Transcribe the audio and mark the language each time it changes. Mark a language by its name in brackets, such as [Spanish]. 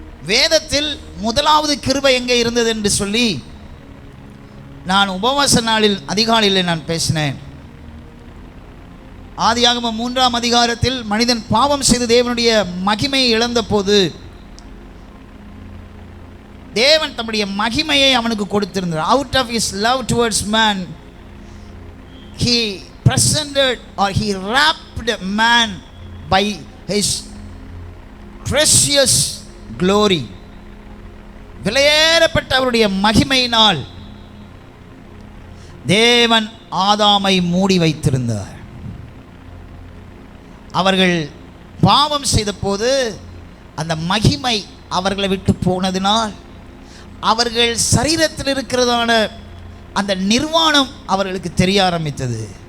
[Tamil] வேதத்தில் முதலாவது கிருபை எங்கே இருந்தது என்று சொல்லி நான் உபவாச நாளில் அதிகாலையில் நான் பேசினேன். ஆதியாகமம் 3ஆம் அதிகாரத்தில் மனிதன் பாவம் செய்து தேவனுடைய மகிமையை இழந்த போது தேவன் தம்முடைய மகிமையை அவனுக்கு கொடுத்திருந்தார். [English] Out of his love towards man, he presented or he wrapped man by his precious glory. [Tamil] விலையேறப்பட்ட அவருடைய மகிமையினால் தேவன் ஆதாமை மூடி வைத்திருந்தார். அவர்கள் பாவம் செய்த போது அந்த மகிமை அவர்களை விட்டு போனதினால் அவர்கள் சரீரத்தில் இருக்கிறதான அந்த நிர்வாணம் அவர்களுக்கு தெரிய ஆரம்பித்தது.